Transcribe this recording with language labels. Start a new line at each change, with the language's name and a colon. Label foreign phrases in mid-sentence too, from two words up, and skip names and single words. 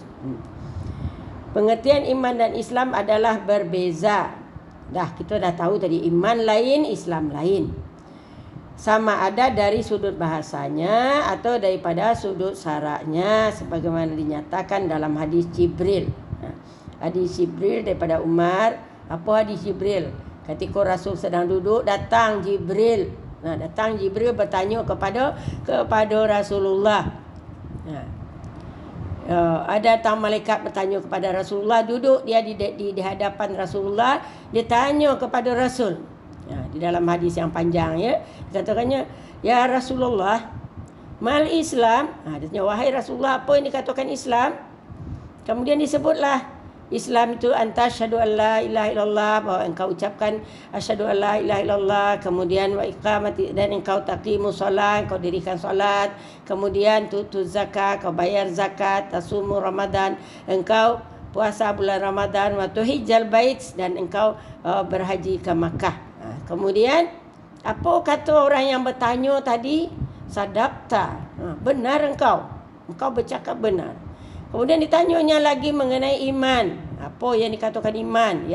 Malay: Pengertian iman dan Islam adalah berbeza. Kita dah tahu tadi, iman lain, Islam lain. Sama ada dari sudut bahasanya atau daripada sudut syaraknya, sebagaimana dinyatakan dalam hadis Jibril. Hadis Jibril daripada Umar. Apa hadis Jibril? Ketika Rasul sedang duduk, datang Jibril. Datang Jibril bertanya kepada Rasulullah. Ada datang malaikat bertanya kepada Rasulullah, duduk dia di hadapan Rasulullah, dia tanya kepada Rasul. Di dalam hadis yang panjang, ya, dikatakannya,
Arabic: يا رسول الله، ما الإسلام.
Malay: Dia tanya, wahai Rasulullah, apa yang dikatakan Islam? Kemudian disebutlah Islam itu
Arabic: أنت أشهد أن لا إله إلا الله,
Malay: bahwa engkau ucapkan
Arabic: أشهد أن لا إله إلا الله,
Malay: kemudian
Arabic: وإقامة,
Malay: dan engkau
Arabic: تقيم الصلاة,
Malay: engkau dirikan solat, kemudian
Arabic: تؤتي الزكاة,
Malay: kau bayar zakat,
Arabic: تصوم رمضان,
Malay: engkau puasa bulan Ramadan,
Arabic: وتحج البيت,
Malay: dan engkau berhaji ke Makkah. Kemudian apa kata orang yang bertanya tadi? Sadaqta, benar engkau bercakap benar. Kemudian ditanyanya lagi mengenai iman. Apa yang dikatakan iman?